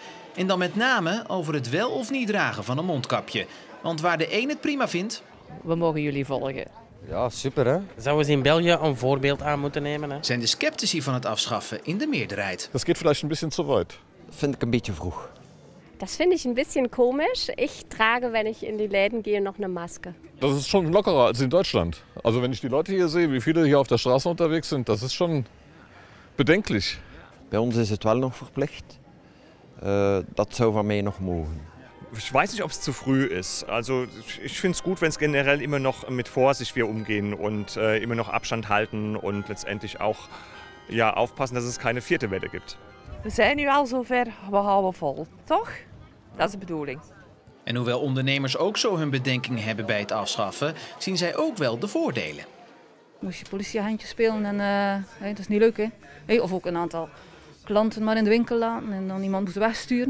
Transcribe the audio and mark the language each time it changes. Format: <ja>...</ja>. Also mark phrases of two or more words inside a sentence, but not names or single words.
<nl>En dan met name over het wel of niet dragen van een mondkapje. Want waar de een het prima vindt... We mogen jullie volgen. Ja, super hè. Zouden ze in België een voorbeeld aan moeten nemen? Hè? Zijn de sceptici van het afschaffen in de meerderheid. Dat gaat vielleicht een beetje te weit. Vind ik een beetje vroeg.</nl> <de>Das finde ich ein bisschen komisch. Ich trage, wenn ich in die Läden gehe, noch eine Maske. Das ist schon lockerer als in Deutschland. Also wenn ich die Leute hier sehe, wie viele hier auf der Straße unterwegs sind, das ist schon bedenklich.</de> <nl>Bij ons is het wel nog verplicht. Dat zou van mij nog mogen.</nl> <de>Ich weiß nicht, ob es zu früh ist. Also ich finde es gut, wenn es generell immer noch mit Vorsicht wir umgehen und immer noch Abstand halten und letztendlich auch ja, aufpassen, dass es keine vierte Welle gibt.</de> <nl>We zijn nu al zover, we houden vol, toch? Dat is de bedoeling. En hoewel ondernemers ook zo hun bedenkingen hebben bij het afschaffen, zien zij ook wel de voordelen. Moest je politiehandjes spelen en dat is niet leuk hè. Of ook een aantal klanten maar in de winkel laten en dan iemand moet wegsturen.</nl>